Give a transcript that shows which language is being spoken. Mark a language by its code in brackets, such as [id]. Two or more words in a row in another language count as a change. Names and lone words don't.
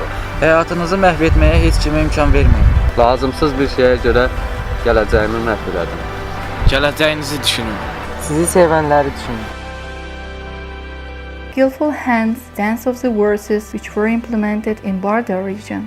[az] Həyatınızı məhv etməyə heç kimə imkan verməyin. Lazımsız bir şeyə görə gələcəyimi məhv elədim. Gələcəyinizi düşünün. Sizi sevənləri düşünün. [en] Skillful Hands, Dance of the Verses, which were implemented in Barda region.